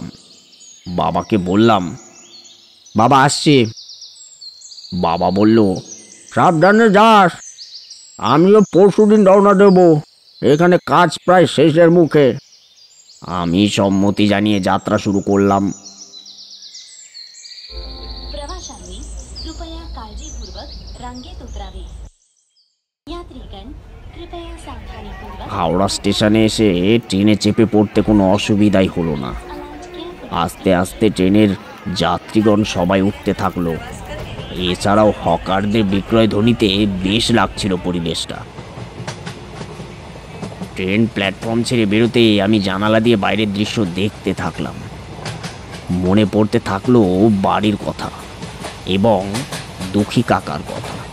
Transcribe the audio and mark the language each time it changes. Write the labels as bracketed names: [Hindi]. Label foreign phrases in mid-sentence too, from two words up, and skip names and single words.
[Bangla] বাবাকে বললাম, বাবা আসছি। বাবা বলল, সাবধানে যাস, আমিও পরশুদিন রওনা দেব, এখানে কাজ প্রায় শেষের মুখে। আমি সম্মতি জানিয়ে যাত্রা শুরু করলাম। [Marathi] प्रवाशांनी कृपया काळजीपूर्वक रांगेत उतरावे. [Hindi] यात्रीगण कृपया सावधानीपूर्वक [Bangla] হাওড়া স্টেশনে এসে ট্রেনে চেপে পড়তে কোনো অসুবিধাই হলো না। [English] aligned carefully. [Bangla] আস্তে আস্তে ট্রেনের যাত্রীগণ সবাই উঠতে থাকলো। এছাড়াও হকারদের বিক্রয় ধ্বনিতে বেশ লাগছিল পরিবেশটা। ট্রেন প্ল্যাটফর্ম ছেড়ে বেরোতে আমি জানালা দিয়ে বাইরের দৃশ্য দেখতে থাকলাম। মনে পড়তে থাকলো বাড়ির কথা এবং দুঃখী কাকার কথা।